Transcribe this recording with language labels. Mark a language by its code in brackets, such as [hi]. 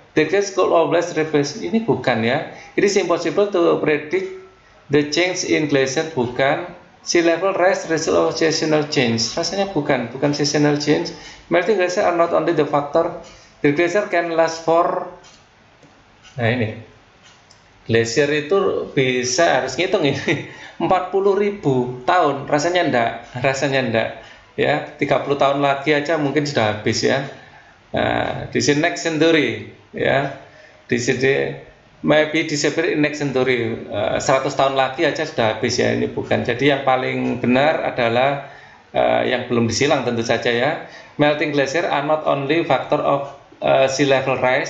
[en] The gas could always replace. [id] Ini bukan ya. [en] It is impossible to predict the change in glacier. [id] Bukan. [en] Sea level rise result of seasonal change. [id] Rasanya bukan [en] seasonal change. Melting glacier are not only the factor. The glacier can last for. [id] Nah ini. Glacier itu bisa, harus ngitung ini 40.000 tahun. Rasanya enggak ya. 30 tahun lagi aja mungkin sudah habis ya. Di sini [en] next century [id] ya. Di sini [en] maybe disappear in next century. [id] 100 tahun lagi aja sudah habis ya. Ini bukan. Jadi yang paling benar adalah yang belum disilang tentu saja ya. [en] Melting glacier are not only factor of sea level rise.